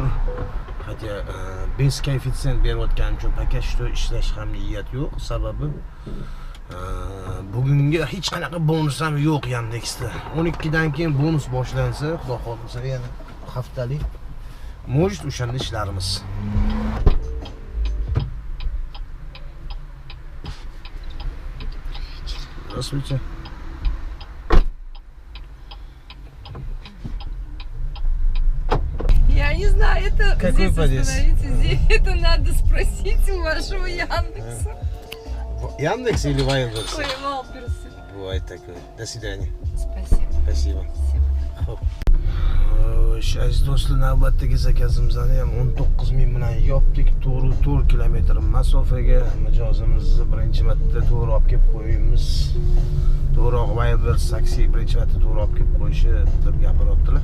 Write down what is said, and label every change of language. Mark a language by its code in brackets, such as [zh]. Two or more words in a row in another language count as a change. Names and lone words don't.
[uz] Hatto [ru] без коэффициент [uz] berayotgani uchun paka ishlash ham niyat yo'q. Sababi bugungi hech qanaqa bonus ham yo'q Yandexda. 12 dan keyin bonus boshlansa, xudo xohlasa yana haftalik может o'shanda ishlarimiz. [ru] Здравствуйте. Я не знаю, это Какой здесь подъезд? остановиться, здесь это надо спросить у вашего Яндекса. Яндекс или Вайлдерс? Ой, Валперсы. Бывает такое. До свидания. Спасибо. Спасибо. [uz] Xo'p. Aziz do'stlar, navbatdagi zakazimizni ham 19 ming bilan yopdik. To'g'ri 4 kilometr masofaga mijozimizni birinchi marta to'g'ri olib kelib qo'yamiz. To'g'riroq Wildberries taksi birinchi marta to'g'ri olib kelib qo'yishi deb gapiryaptilar.